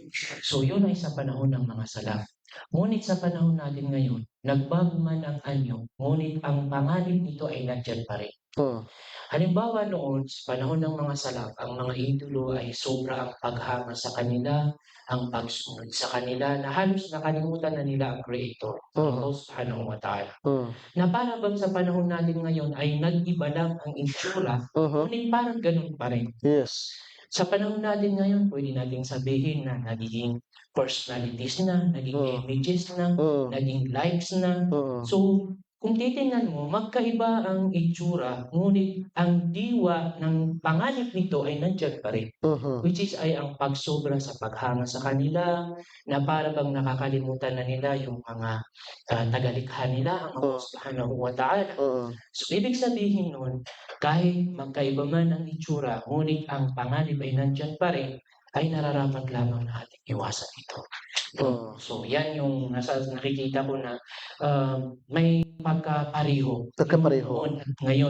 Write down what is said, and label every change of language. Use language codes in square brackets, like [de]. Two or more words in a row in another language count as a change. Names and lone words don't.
[tl] So, yun ay sa panahon ng mga salaf. Ngunit sa panahon natin ngayon, nagbago man ang anyo, ngunit ang pangalan nito ay nandyan pa rin. Halimbawa noon, sa panahon ng mga salaf, ang mga idolo ay sobra ang paghanga sa kanila, ang pagsunod sa kanila, na halos nakalimutan na nila ang Creator, [ar] Allah subhanahu wa ta'ala. [tl] Na para bang sa panahon natin ngayon ay nag-iba lang ang itsura, ngunit parang ganun pa rin. Yes. Sa panahon natin ngayon, pwede nating sabihin na nagiging personalities na, naging images na, naging likes na. So, kung titingnan mo, magkaiba ang itsura, ngunit ang diwa ng panganib nito ay nandiyan pa rin. [en] Which is [tl] ay ang pagsobra sa paghanga sa kanila, na para bang nakakalimutan na nila yung mga tagalikha nila, ang [ar] Allah subhanahu wa ta'ala. [tl] So, ibig sabihin nun, kahit magkaiba man ang itsura, ngunit ang panganib ay nandyan pa rin, ay nararapat lamang na ating iwasan ito. So, yan yung nakikita ko na may pagkapareho noon at ngayon.